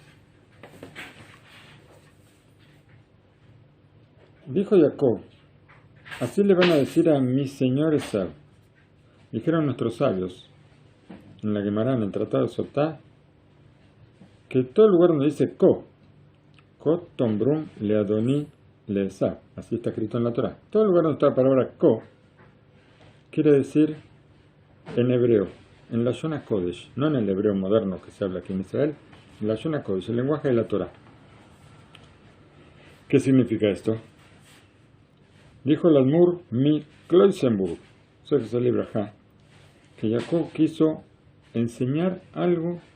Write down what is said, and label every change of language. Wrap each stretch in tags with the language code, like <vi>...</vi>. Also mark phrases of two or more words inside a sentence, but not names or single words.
<es>Dijo Jacob, así le van a decir a mi señor Esab. Dijeron nuestros sabios en la Gemara, en el Tratado de Sotá, que todo el lugar donde dice</es> <he>כה תאמרון לאדני לעשו,</he> <es>así está escrito en la Torah. Todo el lugar donde está la palabra ko quiere decir en hebreo, en la</es> <he>לשון קודש,</he> <es>no en el hebreo moderno que se habla aquí en Israel, en la</es> <he>לשון קודש,</he> <es>el lenguaje de la Torah. ¿Qué significa esto? Dijo el Admur mi Kloisenburg, que Jacob quiso enseñar algo.</es>